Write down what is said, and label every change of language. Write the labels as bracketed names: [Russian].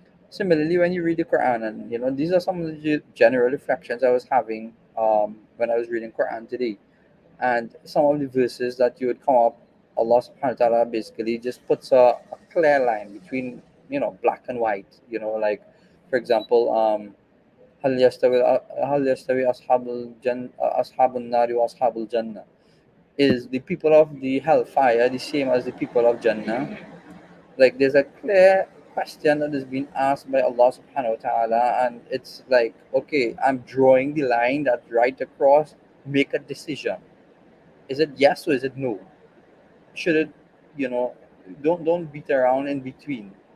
[English] Similarly, when you read the Quran, and these are some of the general reflections I was having when I was reading Quran today, and some of the verses that you would come up, Allah subhanahu wa ta'ala basically just puts a clear line between black and white. Like, for example, [Arabic] هل يستوي أصحاب النار وأصحاب الجنة. [English] Is the people of the hellfire the same as the people of Jannah? Like, there's a clear question that is being asked by Allah subhanahu wa ta'ala, and it's like, okay, I'm drawing the line that right across, make a decision. Is it yes or is it no? Should it, you know, don't beat around in between.